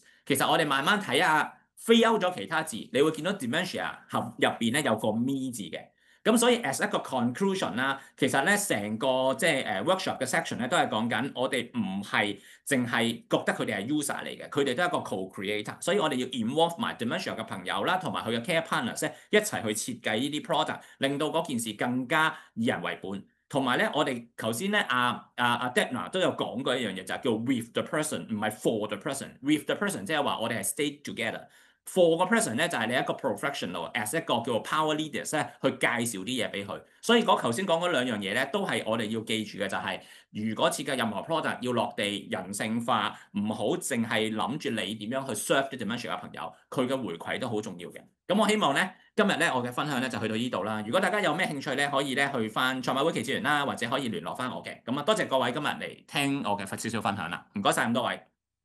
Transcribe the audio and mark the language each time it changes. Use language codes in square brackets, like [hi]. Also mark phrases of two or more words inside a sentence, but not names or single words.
[yue] 其實我哋慢慢睇下。飛歐咗其他字，你會見到 Dementia 入邊咧有個 me 字嘅，咁所以 as 一個 conclusion 啦，其實咧成個即係workshop 嘅 section 咧都係講緊我哋唔係淨係覺得佢哋係 user 嚟嘅，佢哋都係一個 co-creator， 所以我哋要 involve 埋 Dementia 嘅朋友啦，同埋佢嘅 [en] care partners [yue] 咧一齊去設計呢啲 product， 令到嗰件事更加以人為本。同埋咧，我哋頭先咧Dympna 都有講過一樣嘢，就係叫 [en] with the person， [yue] 唔係 for the person。 [en] with the person [yue] 即係話我哋係 [en] stay together。 [yue] for 個 person 咧就係你一個 professional，as 一個叫做 [en] power leaders [yue] 咧去介紹啲嘢俾佢。所以頭先講嗰2樣嘢咧，都係我哋要記住嘅，就係如果設計任何 product 要落地人性化，唔好淨係諗住你點樣去 serve 啲 Dementia 嘅朋友，佢嘅回饋都好重要嘅。咁我希望咧今日咧我嘅分享咧就去到呢度啦。如果大家有咩興趣咧，可以咧去翻賽馬會耆智園啦，或者可以聯絡翻我嘅。咁啊，多謝各位今日嚟聽我嘅少少分享啦，唔該晒咁多位。